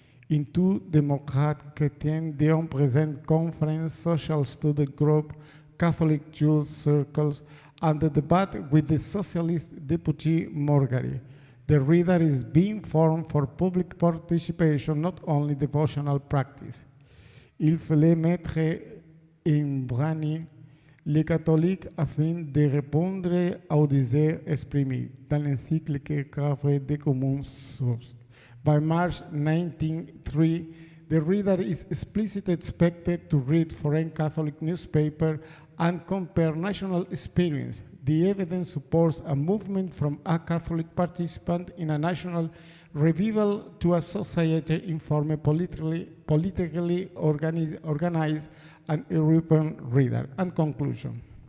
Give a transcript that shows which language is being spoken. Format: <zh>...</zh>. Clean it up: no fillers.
<en>In two Démocrates Chrétiens, Dehon present conference, social student group, Catholic Jews circles, and the debate with the socialist deputy Morgari. The reader is being formed for public participation, not only devotional practice.</en> <fr>Il fallait mettre en branle les catholiques afin de répondre aux désirs exprimés dans l'encyclique Grave des communes sources.</fr> <en>By March 1903, the reader is explicitly expected to read foreign Catholic newspaper and compare national experience. The evidence supports a movement from a Catholic participant in a national revival to a society informed, politically organized, and European reader. And conclusion.</en>